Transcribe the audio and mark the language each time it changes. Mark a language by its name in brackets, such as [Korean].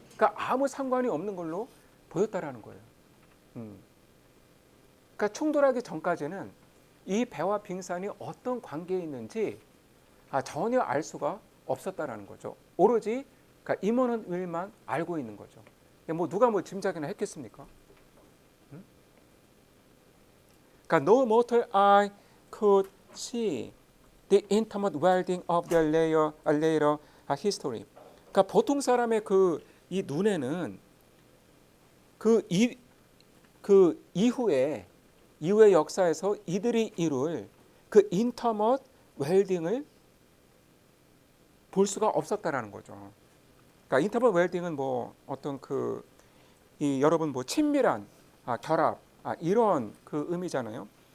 [Korean] 그러니까 아무 상관이 없는 걸로 보였다라는 거예요. 그러니까 충돌하기 전까지는 이 배와 빙산이 어떤 관계에 있는지 전혀 알 수가 없었다라는 거죠. 오로지 그러니까 임원은 윌만 알고 있는 거죠. 뭐 누가 뭐 짐작이나 했겠습니까? [English] 그러니까 no mortal eye could see the intimate welding of their later history. [Korean] 그러니까 보통 사람의 이 눈에는 그 이후의 역사에서 이들이 이룰 그 인터머트 웰딩을 볼 수가 없었다라는 거죠. 그러니까 인터머트 웰딩은 뭐 어떤 여러분 뭐 친밀한 결합 이런 그 의미잖아요.